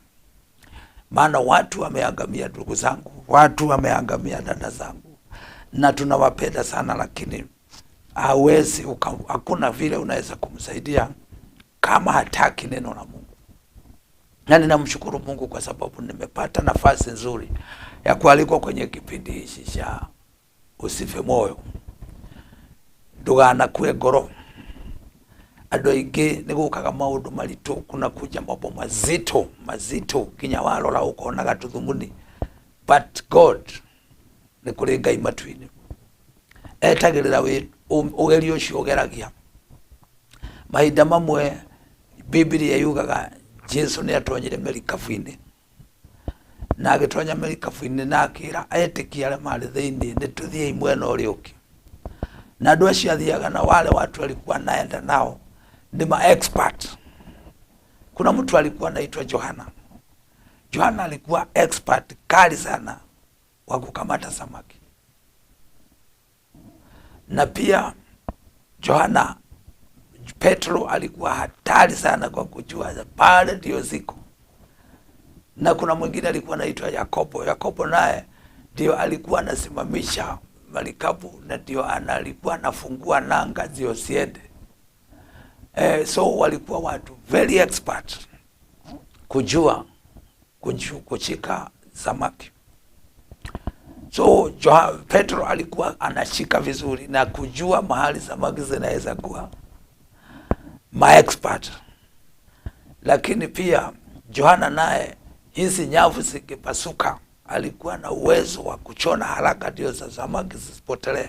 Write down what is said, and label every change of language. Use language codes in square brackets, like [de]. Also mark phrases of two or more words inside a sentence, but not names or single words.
[sw] Maana watu wameangamia, ndugu zangu, watu wameangamia, dada zangu, na tunawapenda sana, lakini hakuna vile unaweza kumsaidia kama hataki neno la Mungu. Na ninamshukuru Mungu kwa sababu nimepata nafasi nzuri ya kualikwa kwenye kipindi hichi cha Usife Moyo. [ki] Ndugana kwe ngoro, andũ aingĩ nĩ gũkaga maũndũ maritũ, [sw] kuna kuja mambo mazito [ki] kinya warora ũkonaga tũthumuni, [en] but God [ki] nĩ kũrĩ Ngai matu-inĩ etagĩrĩra ũgerio ũcio ũgeragia. Mahinda mamwe Biblia yugaga Jesu nĩ atonyire merikabu-inĩ, na agĩtonya merikabu-inĩ na akĩra etĩkia arĩa marĩ thĩinĩ nĩ tũthiĩ mwena ũrĩa ũngĩ. Na andũ acio athiaga [sw] na wale watu walikuwa naenda nao ni expert. Kuna mtu alikuwa anaitwa Yohana. Yohana alikuwa expert kali sana wa kukamata samaki. Na pia Petro alikuwa hatari sana kwa kujua pale ndio ziko. Na kuna mwingine alikuwa anaitwa Yakobo. Yakobo naye ndio alikuwa anasimamisha marikabu, na ndio alikuwa anafungua nanga ndio siende. So walikuwa watu [en] very expert [sw] kujua kushika samaki. So Petro alikuwa anashika vizuri na kujua mahali samaki zinaweza kuwa expert. Lakini pia Yohana naye hizi nyavu zikipasuka alikuwa na uwezo wa kuchona haraka ndio za samaki zisipotelee.